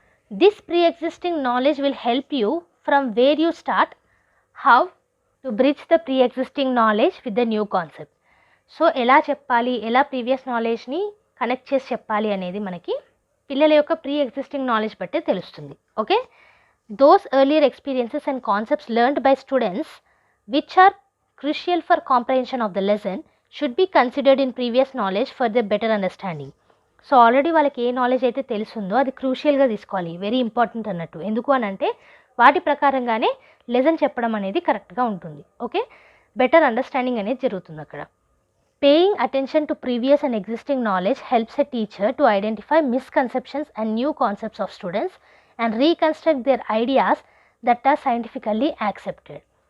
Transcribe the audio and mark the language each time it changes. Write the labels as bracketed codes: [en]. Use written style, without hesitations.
[en] This pre existing knowledge will help you from where you start, how to bridge the pre existing knowledge with the new concept. [te] So ఎలా చెప్పాలి, ఎలా previous నాలెడ్జ్ని connect చేసి చెప్పాలి అనేది మనకి పిల్లల యొక్క ప్రీ ఎగ్జిస్టింగ్ నాలెడ్జ్ బట్టే తెలుస్తుంది. Okay, [en] those earlier experiences and concepts learned by students which are crucial for comprehension of the lesson should be considered in previous knowledge for their better understanding. [te] So already వాళ్ళకి ఏ knowledge అయితే తెలుసుందో అది క్రూషియల్గా తీసుకోవాలి, very important అన్నట్టు. ఎందుకు అని అంటే వాటి ప్రకారంగానే లెసన్ చెప్పడం అనేది కరెక్ట్గా ఉంటుంది. [en] okay, [te] బెటర్ అండర్స్టాండింగ్ అనేది జరుగుతుంది అక్కడ. [en] Paying attention to previous and existing knowledge helps a teacher to identify misconceptions and new concepts of students and reconstruct their ideas that are scientifically accepted.